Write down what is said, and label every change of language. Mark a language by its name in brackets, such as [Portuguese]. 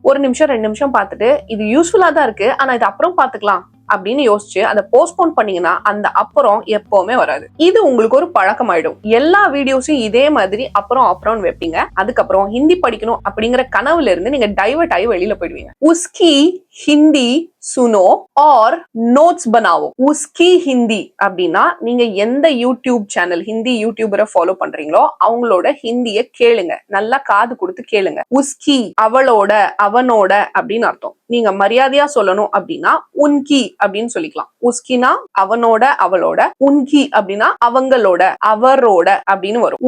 [Tamil] 1 நிமிஷம் 2 நிமிஷம் பார்த்துட்டு இது யூஸ்ஃபுல்லா தான் இருக்கு, ஆனா இது அப்புறம் பார்த்துக்கலாம் அப்படின்னு யோசிச்சு அதை போஸ்ட்போன் பண்ணீங்கன்னா அந்த அப்புறம் எப்பவுமே வராது. இது உங்களுக்கு ஒரு பழக்கமாயிடும். எல்லா வீடியோஸும் இதே மாதிரி அப்புறம் வைப்பீங்க. அதுக்கப்புறம் ஹிந்தி படிக்கணும் அப்படிங்கிற கனவுல இருந்து நீங்க டைவர்ட் ஆகி வெளியில போயிடுவீங்க. உஸ்கி [Hindi] हिंदी सुनो और नोट्स बनाओ. उसकी हिंदी [Tamil] அப்படின்னா நீங்க எந்த யூடியூப் சேனல் ஹிந்தி யூடியூபரை ஃபாலோ பண்றீங்களோ அவங்களோட ஹிந்திய கேளுங்க, நல்லா காது கொடுத்து கேளுங்க. உஸ்கி அவளோட அவனோட அப்படின்னு அர்த்தம். நீங்க மரியாதையா சொல்லணும் அப்படின்னா உன்கி அப்படின்னு சொல்லிக்கலாம். உஸ்கினா அவனோட அவளோட, உன்கி அப்படின்னா அவங்களோட அவரோட அப்படின்னு வரும்.